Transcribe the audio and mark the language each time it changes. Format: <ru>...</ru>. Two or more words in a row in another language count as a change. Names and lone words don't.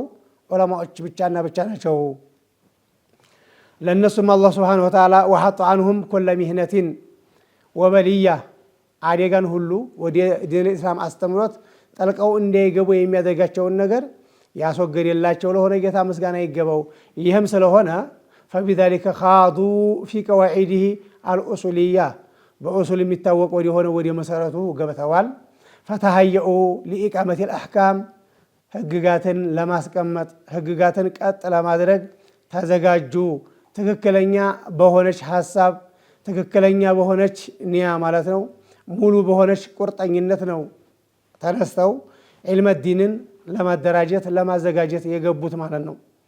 <am>ዑለማዎች ብቻና ብቻ ናቸው። ለነሱም</am> <ar>الله سبحانه وتعالى وحط عنهم كل محنة وبلية</ar> <am>አደጋን ሁሉ ወደ ዲን الإسلام አስተምሮት ጠልቀው እንዳይገቡ የሚያደርጋቸውን ነገር ያስወገደላቸው ለሆነ ጌታ ምስጋና ይገባው። ይህም ስለሆነ</am> <ar>فبذلك خاضوا في قواعده الأصولية</ar> <am>በኡሱል የሚታወቅ ወደ ሆነ ወደ መሰረቱ ገብተዋል።</am> <ar>فتهيئوا لإقامة الأحكام</ar> <am>ህግጋትን ለማስቀመጥ ህግጋትን ቀጥ ለማድረግ ተዘጋጁ። ትክክለኛ በሆነች ሐሳብ ትክክለኛ በሆነች ንያ ማለት ነው ሙሉ በሆነች ቁርጠኝነት ነው ተነስተው ዒልመ ዲንን ለማደራጀት ለማዘጋጀት የገቡት ማለት ነው።</am>